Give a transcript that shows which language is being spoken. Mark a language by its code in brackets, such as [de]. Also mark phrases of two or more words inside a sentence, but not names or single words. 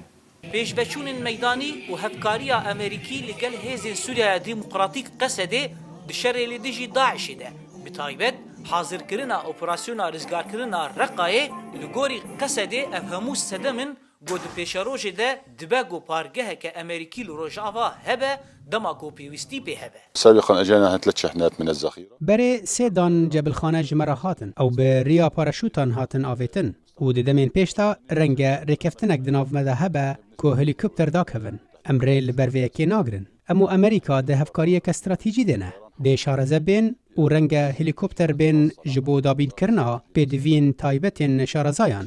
[ku] Pêşveçûnên meydanî û hevkariya Amerîkî li gel Hêzên Sûriya Demokratîk Qesedê di şerê li dijî Daişê de bi taybet حاضرکردنا اپراسیونا rizgarkirina Reqayê li gorî Qesedê ev hemû sedemin got di pêşerojê de dibe got pargeheke Amerîkî li Rojava hebe dema ku pêwîstî pê hebe. [ar] سابقا اجانا 3 شحنات من الذخيره. [ku] برê sê dan cebilxane ji me re hatin ew bi rêya paraşûtan hatin avêtin û di demên pêş de renge rêkeftinek di nav me de hebe ku helîkopter dakevin. Em rê li ber vê yekê nagirin. Em û Amerîka di hevkariyeke stratîjî de ne. Dê şareze bên û renge helîkopter bên ji bo dabînkirina pêdiviyên taybetên şarezayan.